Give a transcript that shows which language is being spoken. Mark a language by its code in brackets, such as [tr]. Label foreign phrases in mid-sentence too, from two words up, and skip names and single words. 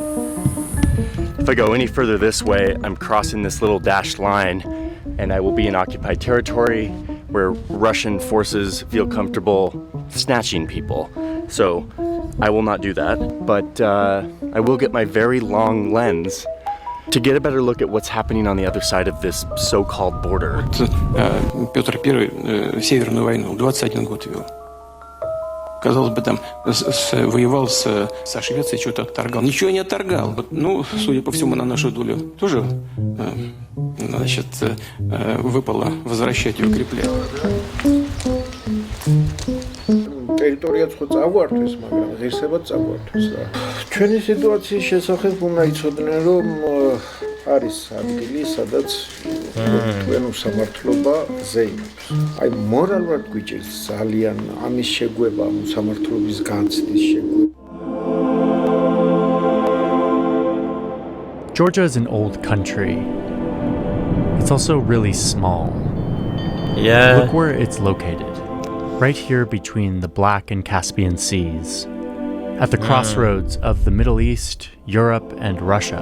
[en] If I go any further this way, I'm crossing this little dashed line and I will be in occupied territory where Russian forces feel comfortable snatching people. So I will not do that, but I will get my very long lens to get a better look at what's happening on the other side of this so-called border. [ru] Петр I Северную войну 21 год вел. Казалось бы, там воевал со Швецией, что-то отторгал. Ничего не отторгал. Ну, судя по всему, на нашу долю тоже, значит, выпало возвращать и укреплять. [ka] ტერიტორიაც ხო წაგვართვეს, მაგრამ ღირსებად წაგვართვეს და ჩვენი სიტუაციის შესახებ უნდა იცოდნენ, რომ არის ადგილი, სადაც თქვენ უსამართლობა ზეიმობს. აი მორალურად გვიჭირს ძალიან ამის შეგვება, უსამართლობის განცდის შეგვება. [en] Georgia is an old country. It's also really small. Yeah. Look where it's located. Right here between the Black and Caspian Seas. At the crossroads of the Middle East, Europe, and Russia.